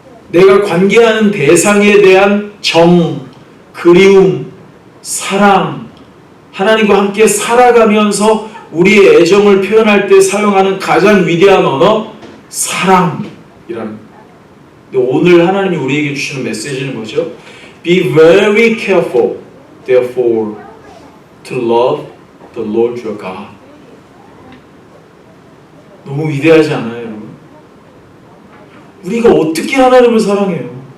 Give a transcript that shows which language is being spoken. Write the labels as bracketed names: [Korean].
[Korean] 내가 관계하는 대상에 대한 정, 그리움, 사랑, 하나님과 함께 살아가면서 우리의 애정을 표현할 때 사용하는 가장 위대한 언어, 사랑이라는. 근데 오늘 하나님이 우리에게 주시는 메시지는 뭐죠? [English] Be very careful, therefore, to love the Lord your God. [Korean] 너무 위대하지 않아요, 여러분? 우리가 어떻게 하나님을 사랑해요?